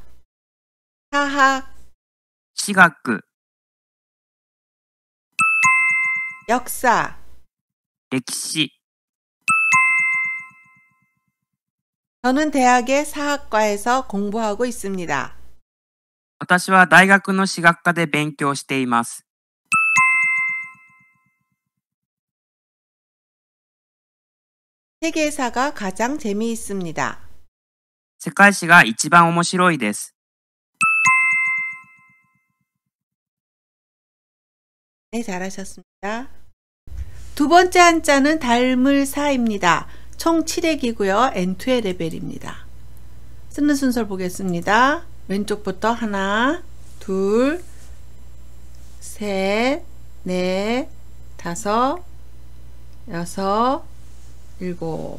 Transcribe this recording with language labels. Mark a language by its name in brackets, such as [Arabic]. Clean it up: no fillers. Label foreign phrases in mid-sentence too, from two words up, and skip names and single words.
[Korean] 사학, [Japanese] 시가크, [Korean] 역사, [Japanese] 歴史 [Korean] 저는 대학의 사학과에서 공부하고 있습니다. [Japanese] 私は大学の史学科で勉強しています。 [Korean] 세계사가 가장 재미있습니다. [Japanese] 世界史が一番面白いです。 [Korean] 네, 잘하셨습니다. 두 번째 한자는 닮을사입니다. 총 7획이고요. N2의 레벨입니다. 쓰는 순서를 보겠습니다. 왼쪽부터 하나, 둘, 셋, 넷, 다섯, 여섯, 일곱.